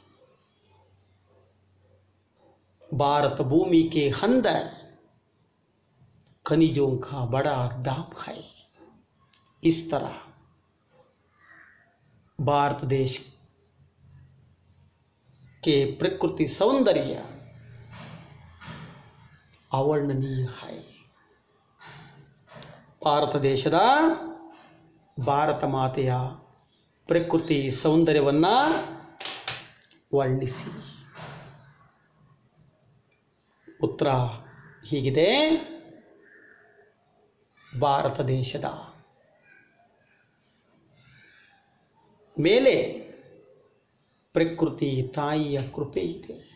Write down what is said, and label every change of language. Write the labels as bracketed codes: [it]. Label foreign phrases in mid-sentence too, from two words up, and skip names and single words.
[hi] भारत भूमि के अंदर खनिजों का बड़ा दाम है। इस तरह भारत देश के प्रकृति सौंदर्य ಅवर्णनीय है। [kn] ಭಾರತ ದೇಶದ ಭಾರತ ಮಾತೆಯ ಪ್ರಕೃತಿ ಸೌಂದರ್ಯವನ್ನ ವರ್ಣಿಸಿ. ಉತ್ತರ ಹೀಗಿದೆ: ಭಾರತ ದೇಶದ ಮೇಲೆ ಪ್ರಕೃತಿ ತಾಯಿಯ ಕೃಪೆ ಇದೆ.